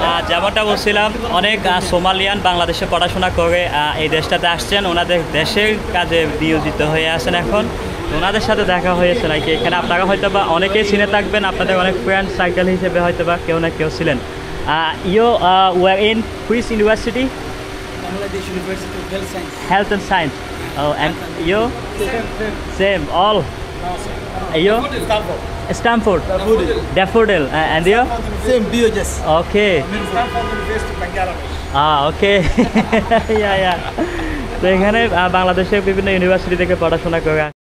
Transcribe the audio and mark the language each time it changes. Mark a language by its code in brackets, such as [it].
[bn] যেমনটা বলছিলাম, অনেক সোমালিয়ান বাংলাদেশে পড়াশোনা করে এই দেশটাতে আসছেন, ওনাদের দেশের কাজে নিয়োজিত হয়ে আছেন এখন। ওনাদের সাথে দেখা হয়েছে নাকি এখানে। আপনারা হয়তো বা অনেকেই চিনে থাকবেন, আপনাদের অনেক ফ্রেন্ড সার্কেল হিসেবে হয়তো বা কেউ না কেউ ছিলেন। [en] You were in which university? Bangladesh University of Health Science. Health and Science. Oh, and you? Same, all. You? Stanford. Daffodil. And you? Same, BOJS. Okay. Stanford University, Bangladesh. Okay. yeah. [bn] তো এখানে বাংলাদেশের বিভিন্ন university থেকে পড়াশোনা করে।